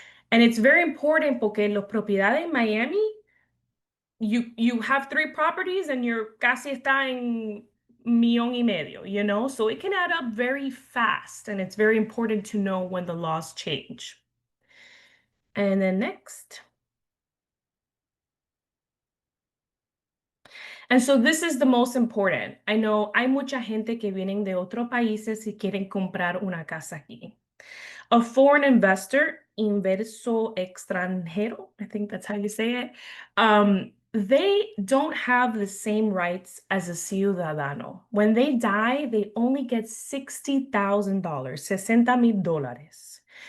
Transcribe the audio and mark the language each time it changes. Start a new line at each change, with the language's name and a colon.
English: And it's very important
Spanish: porque los propiedades en Miami,
English: you have 3 properties and you're
Spanish: casi está en millón y medio,
English: you know? So it can add up very fast, and it's very important to know when the laws change. And then next. And so this is the most important. I know
Spanish: hay mucha gente que vienen de otros países y quieren comprar una casa aquí.
English: A foreign investor,
Spanish: inverso extranjero,
English: I think that's how you say it, they don't have the same rights as a ciudadano. When they die, they only get $60,000, $60,000.